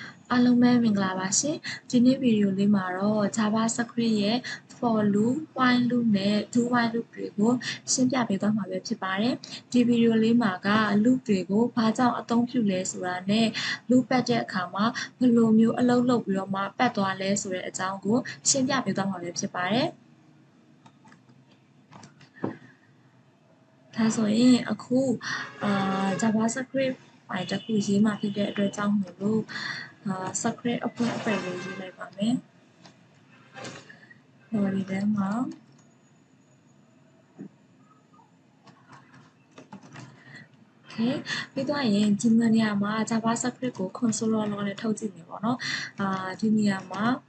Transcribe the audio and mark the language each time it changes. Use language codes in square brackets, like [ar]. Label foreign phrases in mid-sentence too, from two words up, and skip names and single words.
[my] အားလုံးပဲမင်္ဂလာပါရှင်ဒီနေ့ဗီဒီယိုလေးမှာတော့ JavaScript ရဲ့ [en] for loop, while loop [my] နဲ့ [en] do while loop [my] တွေကိုရှင်းပြပေးသွားမှာပဲဖြစ်ပါတယ်ဒီဗီဒီယိုလေးမှာက loop တွေကိုဘာကြောင့်အသုံးပြုလဲဆိုတာနဲ့ loop ပတ်တဲ့အခါမှာဘယ်လိုမျိုးအလုပ်လုပ်ပြီးတော့မှပတ်သွားလဲဆိုတဲ့အကြောင်းကိုရှင်းပြပေးသွားမှာပဲဖြစ်ပါတယ် ဒါဆိုရင်အခု JavaScript ဖိုင်တစ်ခုရေးမှာဖြစ်တဲ့အတွက်ကြောင့်မို့လို့ script အဖွင့်အပိတ်လေးရေးလိုက်ပါမယ်။ဒီထဲမှာပြီးတော့ရင်ဒီနေရာမှာ JavaScript ကို [en] console log [my] နဲ့ထုတ်ကြည့်နေပေါ့နော်။ဒီနေရာမှာ